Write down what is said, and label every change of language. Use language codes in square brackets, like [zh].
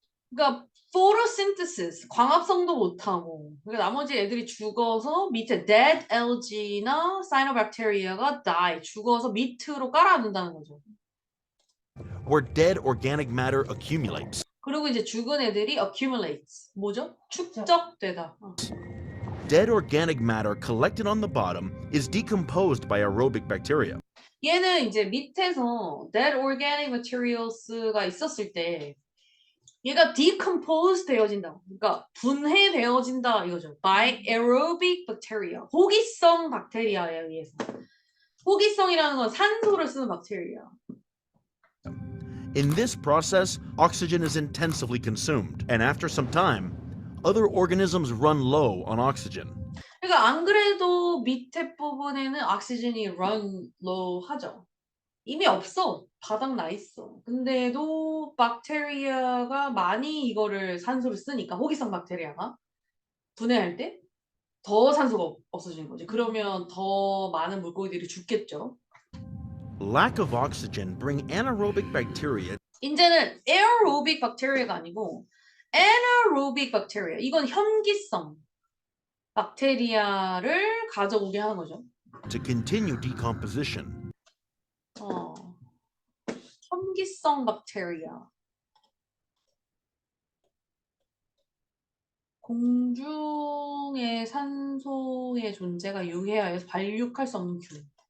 [ko] 그러니까 photosynthesis, 광합성도 못하고 그러니까 나머지 애들이 죽어서 밑에 dead algae나 cyanobacteria가 die, 죽어서 밑으로 깔아놓는다는 거죠. [en] Where dead organic matter accumulates. [ko] 그리고 이제 죽은 애들이 accumulates, 뭐죠? 축적되다. [en] Dead organic matter collected on the bottom is decomposed by aerobic bacteria. [ko] 얘는 이제 밑에서 dead organic materials가 있었을 때 얘가 decompose 되어진다. 그러니까 분해되어진다 이거죠. [en] by aerobic bacteria. [ko] 호기성 박테리아에 의해서. 호기성이라는 건 산소를 쓰는 박테리아. [en] In this process, oxygen is intensively consumed, and after some time, other organisms run low on oxygen. [ko] 그러니까 안 그래도 밑에 부분에는 oxygen이 run low 하죠. 이미 없어. 바닥 나 있어. 근데도 박테리아가 많이 이거를 산소를 쓰니까 호기성 박테리아가 분해할 때 더 산소가 없어지는 거지. 그러면 더 많은 물고기들이 죽겠죠. [en] Lack of oxygen bring anaerobic bacteria. [ko] 이제는 aerobic bacteria가 아니고 anaerobic bacteria. 이건 현기성 박테리아를 가져오게 하는 거죠. [en] To continue decomposition. [ko] 현기성 박테리아. 공중의 산소의 존재가 유해하여서 발육할 수 없는 균.